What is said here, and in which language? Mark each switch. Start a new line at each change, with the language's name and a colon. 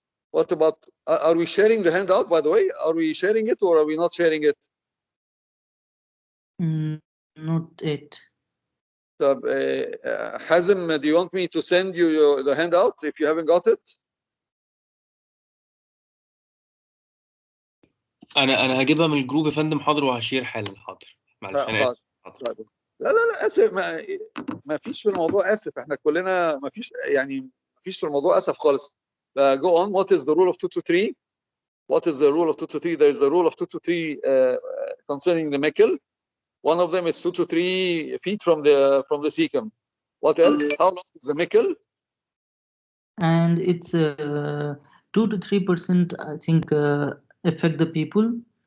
English: What about, are we sharing the handout, by the way? Are we sharing it or are we not sharing it? Not it. Hazim, do you want me to send you the handout if you haven't got it?
Arabic: انا هجيبها من الجروب يا فندم. حاضر وهشير حالا. حاضر معلش انا اسف. حاضر. لا اسف، ما فيش في الموضوع اسف، احنا كلنا ما فيش، يعني ما فيش في الموضوع اسف خالص.
English: Go on. What is the rule of 2 to 3? What is the rule of 2 to 3? There is the rule of 2 to 3 concerning the Meckel. One of them is 2 to 3 feet from the cecum. What else? How long is the Meckel? And it's 2 to 3%, I think, affect the people.